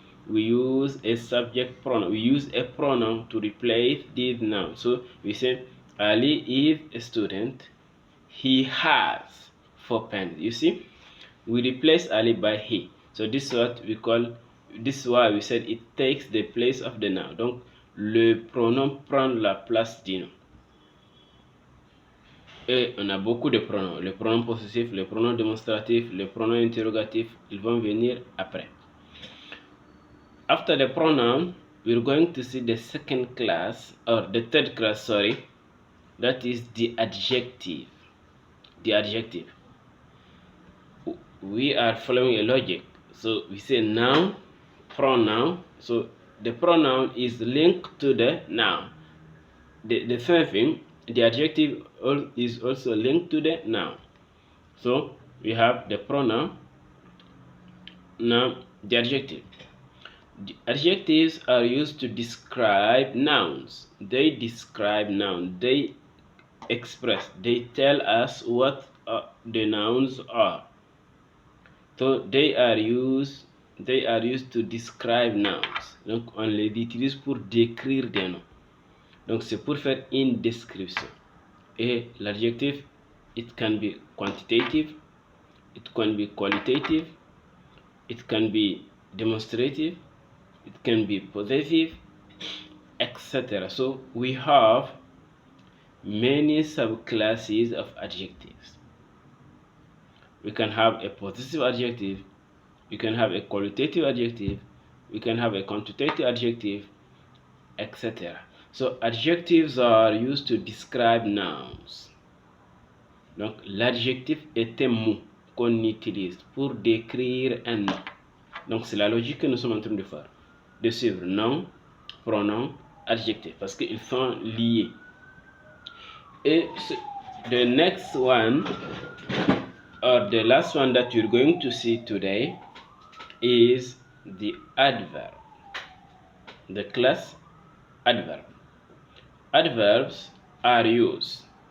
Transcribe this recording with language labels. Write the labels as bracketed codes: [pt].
[en] we use a subject pronoun. We use a pronoun to replace this noun. So we say Ali is a student. He has 4 pens. You see, we replace Ali by he. So this is what we call, this is why we said it takes the place of the noun. [fr] Donc le pronom prend la place du nom. Et on a beaucoup de pronoms. Le pronom possessif, le pronom démonstratif, le pronom interrogatif, ils vont venir après. [en] After the pronoun, we're going to see the second class, or the third class, sorry, that is the adjective. The adjective. We are following a logic. So we say noun, pronoun. So the pronoun is linked to the noun. The same thing, the adjective is also linked to the noun. So we have the pronoun, now the adjective. The adjectives are used to describe nouns. They describe nouns. They express. They tell us what the nouns are. So they are used to describe nouns. [fr] Donc on les utilise pour décrire des noms. Donc c'est pour faire une description. Et l'adjectif, [en] it can be quantitative, it can be qualitative, it can be demonstrative, it can be possessive, etc. So we have many subclasses of adjectives. We can have a possessive adjective, we can have a qualitative adjective, we can have a quantitative adjective, etc. So adjectives are used to describe nouns. [fr] Donc l'adjectif est un mot qu'on utilise pour décrire un nom. Donc c'est la logique que nous sommes en train de faire, de suivre nom, pronom, adjectif, parce qu'ils sont liés. [en] Et the next one, or the last one that you're going to see today, is the adverb. The class adverb. Adverbs are used.